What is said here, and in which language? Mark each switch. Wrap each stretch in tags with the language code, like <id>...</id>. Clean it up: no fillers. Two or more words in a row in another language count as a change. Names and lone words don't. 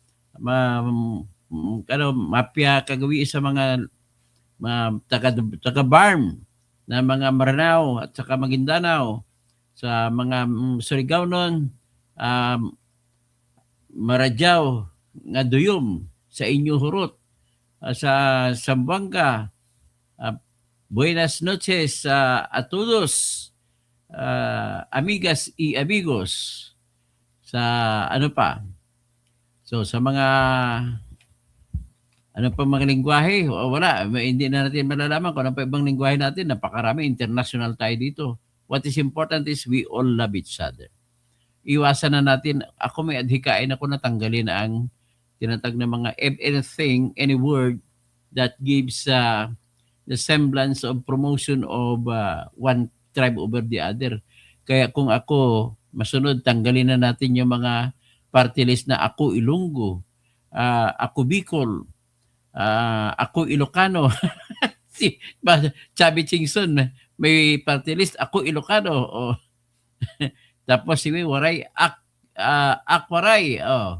<mrw>mapya kagawi</mrw> <tl>sa mga taga Barm na mga Maranao at saka Maguindanao, sa mga Surigao nun,</tl> <ceb>Marajaw nga Duyom sa inyo hurot, sa Zamboanga,</ceb> <es>buenas noches a todos, amigas y amigos,</es> <tl>sa ano pa, so sa mga ano pa mga lingwahe, wala, hindi na natin malalaman kung ano pa ibang lingwahe natin, napakarami, international tayo dito.</tl> <en>What is important is we all love each other.</en> <tl>Iwasan na natin, ako may adhikain ako na tanggalin ang tinatag na mga anything,</tl> <en>any word that gives the semblance of promotion of one tribe over the other.</en> <tl>Kaya kung ako masunod, tanggalin na natin yung mga party list na ako Ilonggo, ako Bicol, ako Ilocano. Si Chubby Chingson, may party list, ako Ilocano. Oh. Tapos si Waray, Akwaray. Oh.</tl>